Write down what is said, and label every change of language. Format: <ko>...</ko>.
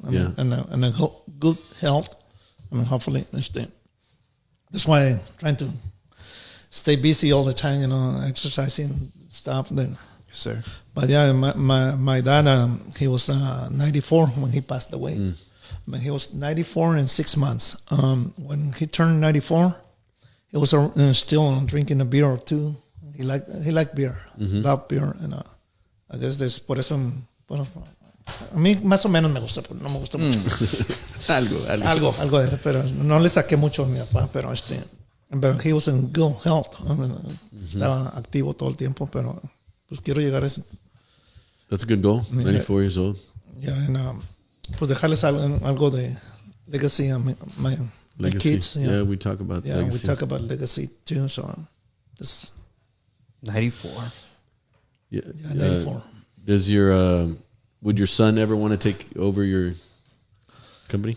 <en>And a good health. I mean, hopefully, that's why I'm trying to stay busy all the time, exercising stuff. Then, Yes, sir. but yeah, my dad, he was 94 when he passed away. I mean, he was 94 and 6 months. When he turned 94, he was still drinking a beer or two He liked beer, loved beer, and I guess</en> <es>por eso, bueno, a mí más o menos me gusta, pero no me gusta mucho. algo de eso, pero no le saqué mucho a mi papá, pero</es> <en>he was in good health.</en> <es>Estaba activo todo el tiempo, pero pues quiero llegar a ese.</es> <en>That's a good goal. 94 years old.</en> <es>Yeah, and pues dejarles algo de legacy a</es> <en>my kids. Yeah, we talk about legacy. Yeah, we talk about legacy too. So this 94. Yeah, 94. Does would your son ever want to take over your company?</en>